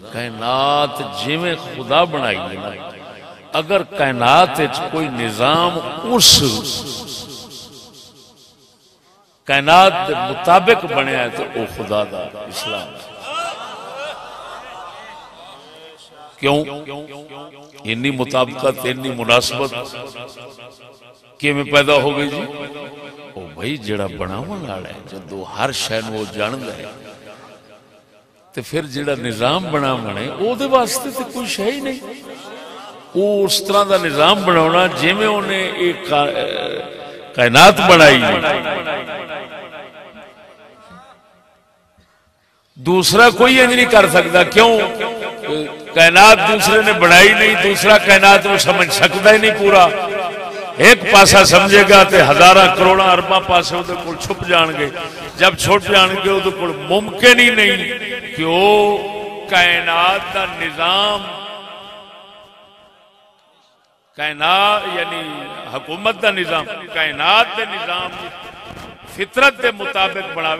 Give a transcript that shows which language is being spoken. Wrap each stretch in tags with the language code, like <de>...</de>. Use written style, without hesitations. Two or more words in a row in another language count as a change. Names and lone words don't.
<pa>کائنات جویں خدا بنائی ہے نا، اگر کائنات وچ کوئی نظام اس کائنات دے مطابق بنیا ہے تو وہ خدا دا اسلام ہے. کیوں؟ انی مطابقت انی مناسبت کیویں پیدا ہو گئی جی؟ او بھائی جڑا بناون والا ہے جدوں ہر شے نوں جاندا ہے تے پھر جڑا نظام بناونا ہے او دے واسطے تے کوئی شے ہی نہیں. او اس طرح دا نظام بناونا جویں اونے ایک کائنات بنائی ہے دوسرا کوئی انج نہیں کر سکتا. کیوں؟ کائنات دوسرے نے بنائی نہیں، دوسرا کائنات وہ سمجھ سکتا ہی نہیں پورا. ایک پاسا سمجھے گا تے ہزاراں کروڑاں ارباں پاسے وہ چھپ جان گے. جب چھپ جان گے وہ ممکن ہی نہیں کہ وہ کائنات دا نظام، کائنات یعنی حکومت دا نظام، کائنات دے نظام فطرت دے مطابق بناوے.</pa>